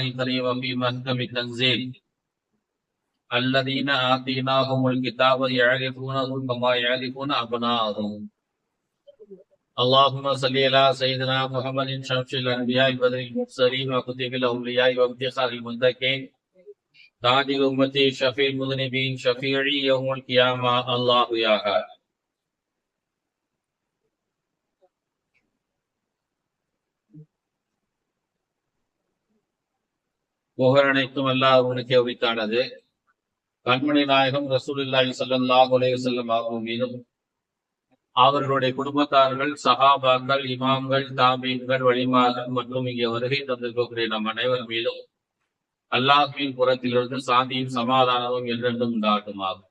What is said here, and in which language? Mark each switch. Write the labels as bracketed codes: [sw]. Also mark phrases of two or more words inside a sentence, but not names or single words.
[ar] الكريم وفي محكم التنزيل الذين آتيناهم الكتاب يعرفونه كما يعرفون أبناءهم اللهم صل على سيدنا محمد شمس الانبياء بدر المرسلين وكتب الاولياء وافتخار المتقين تاج امتي شفيع المذنبين شفيعي يوم القيامه الله يا أحد. [ta] புகழ் அனைத்தும் அல்லாஹ் உனக்கே உரித்தானது. கண்மணி நாயகம் [ar] رسول الله صلى الله عليه وسلم [ta] அவர்கள் மீதும் அவர்களுடைய குடும்பத்தார்கள் சஹாபாக்கள் இமாம்கள் தாபீன்கள் வழிமார்கள் மற்றும் இங்கே வருகை தந்திருக்கக்கூடிய நம் அனைவர் மீதும் அல்லாஹ்வின் புறத்திலிருந்து சாந்தியும் சமாதானமும் என்றென்றும் உண்டாகுமாகும்.